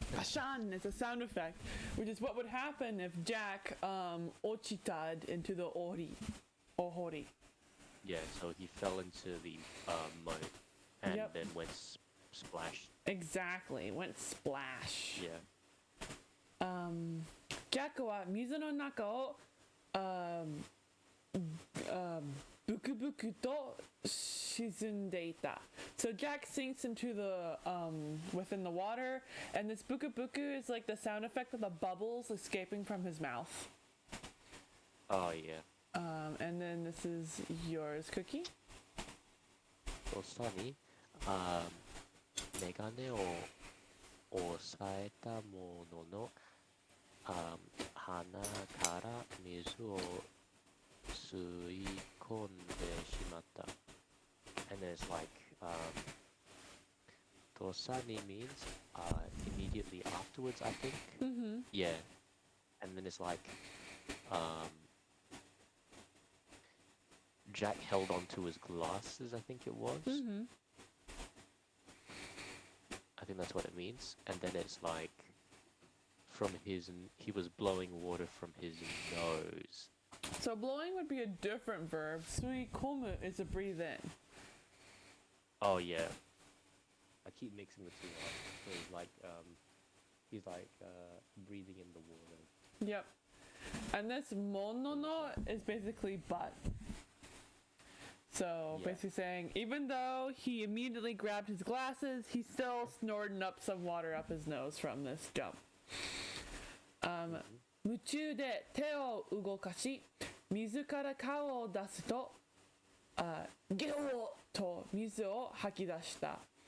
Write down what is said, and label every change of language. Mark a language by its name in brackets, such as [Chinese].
[English] Bashan is a sound effect, which is what would happen if Jack ochitad into the ohori. Yeah, so he fell into the moat and then went splash. Exactly, went splash. Yeah. [Japanese] Jack は水の中をブクブクと沈んでいた. [English] So Jack sinks into the within the water, and this buku buku is like the sound effect of the bubbles escaping from his mouth. Oh yeah. And then this is yours, Cookie. [Japanese] とさにメガネを押さえたものの鼻から水を吸い込んでしまった。 [English] And it's like Tosani means immediately afterwards, I think. Mm-hmm. Yeah. And then it's like Jack held onto his glasses, I think it was. Mm-hmm. I think that's what it means. And then it's like he was blowing water from his nose. So blowing would be a different verb. Suikomu is to breathe in. Oh yeah. I keep mixing the two up. So he's like breathing in the water. Yep. And this monono is basically but. So basically saying, even though he immediately grabbed his glasses, he's still snorting up some water up his nose from this jump. [Japanese] 夢中で手を動かし、水から顔を出すと、ゲホーと水を吐き出した。